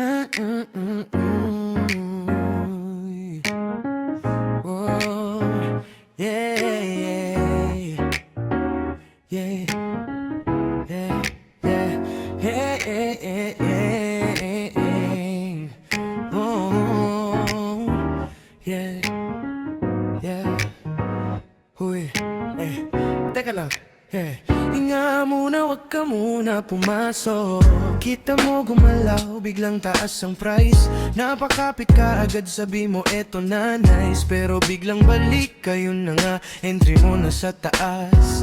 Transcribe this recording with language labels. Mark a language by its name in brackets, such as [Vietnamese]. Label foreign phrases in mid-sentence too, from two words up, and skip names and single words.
[English] Oh, yeah, yeah, yeah, yeah, yeah, yeah, yeah. Oh, yeah, yeah. [Filipino] Huy, teka lang. Hinga muna, wag ka muna pumasok. Kita mo gumalaw, biglang taas ang price. Napakapit ka agad, sabi mo eto na nice. Pero biglang balik, yun na nga, entry mo na sa taas.